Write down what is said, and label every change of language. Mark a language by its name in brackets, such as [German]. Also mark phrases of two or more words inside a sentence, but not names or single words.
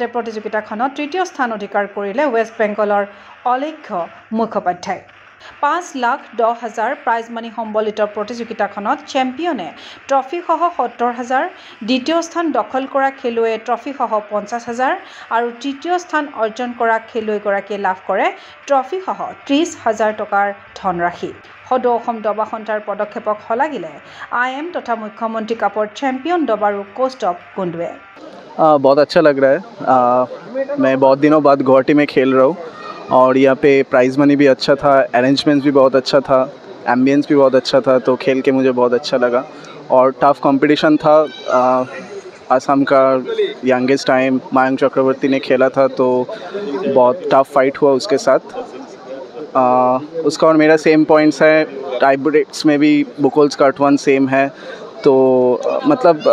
[Assamese] প্ৰতিযোগিতাখনত তৃতীয় স্থান অধিকাৰ কৰিলে ৱেষ্ট বেংগলৰ অলেখ্য মুখোপাধ্যায় 5,10,000 [English] prize money [Assamese] সম্বলিত প্ৰতিযোগিতাখনত চেম্পিয়নে ট্ৰফিসহ 70,000 দ্বিতীয় স্থান দখল কৰা খেলুৱৈয়ে ট্ৰফিসহ 50,000 আৰু তৃতীয় স্থান অৰ্জন কৰা খেলুৱৈগৰাকীয়ে লাভ কৰে ট্ৰফিসহ 30,000 টকাৰ ধনৰাশি সদৌ অসম দবা সন্থাৰ পদক্ষেপক শলাগিলে IM তথা মুখ্যমন্ত্ৰী কাপৰ চেম্পিয়ন দবাৰু কোষ্ট অফ কুণ্ডুৱে [Hindi] बहुत अच्छा लग रहा है मैं बहुत दिनों बाद गुवाहाटी में खेल रहा हूँ और यहाँ पे [English] prize money [Hindi] भी अच्छा था अरेंजमेंट्स भी बहुत अच्छा था एम्बियंस भी बहुत अच्छा था तो खेल के मुझे बहुत अच्छा लगा और [English] tough competition [Hindi] था असम का यंगेस्ट टाइम मायंक चक्रवर्ती ने खेला था तो बहुत [English] tough fight [Hindi] हुआ उसके साथ उसका और मेरा [English] same points [Hindi] है [English] tie breaks [Hindi] में भी बुकोल्स का 1 सेम है तो मतलब